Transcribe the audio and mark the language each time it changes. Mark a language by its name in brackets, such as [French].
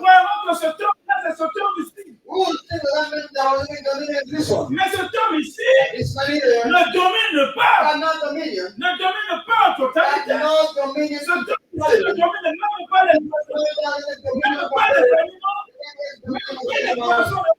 [French] croyons que ce terme-là, c'est ce terme ici. [English] We will think that meant that was in dominion this one. [French] Mais ce terme ici [English] This man here [French] ne domine pas, [English] cannot dominion. [French] ne domine pas en totalité. [English] Cannot dominion. [French] Ce terme ici ne domine même pas les oiseaux, même pas les animaux, même pas les poissons.